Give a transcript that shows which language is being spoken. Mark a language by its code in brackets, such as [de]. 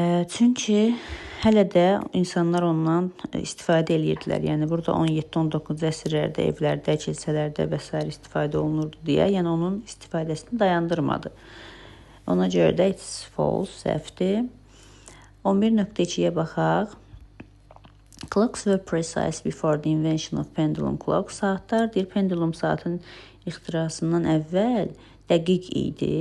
[az] Çünki hələ də insanlar ondan istifadə edirdilər. Yəni burada 17-19 əsrlərdə evlərdə, kilsələrdə və s. istifadə olunurdu deyə, yəni onun istifadəsini dayandırmadı. Ona görə də [en] it's false, [az] səhvdir. 11.2-yə baxaq. [en] Clocks were precise before the invention of pendulum clock. [az] Saatlar deyir, pendulum saatın ixtirasından əvvəl dəqiq idi.